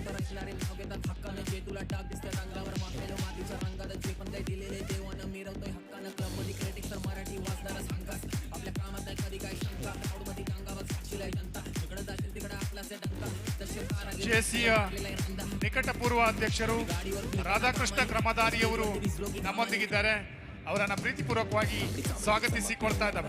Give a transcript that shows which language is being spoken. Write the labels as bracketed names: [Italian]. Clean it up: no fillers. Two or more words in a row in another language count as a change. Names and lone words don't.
[Marathi] तुला टाक दिसत्या रंगावर मागलेलो मातीच्या रंगात जे पण काही दिलेले देवानं मिरवतोय हक्काने. [Kannada] ಜೆಸಿಯ ನಿಕಟಪೂರ್ವ ಅಧ್ಯಕ್ಷರು ರಾಧಾಕೃಷ್ಣ ಕ್ರಮದಾರಿಯವರು ನಮ್ಮೊಂದಿಗಿದ್ದಾರೆ. ಅವರನ್ನು ಪ್ರೀತಿಪೂರ್ವಕವಾಗಿ ಸ್ವಾಗತಿಸಿಕೊಳ್ತಾ ಇದ್ದಾವೆ.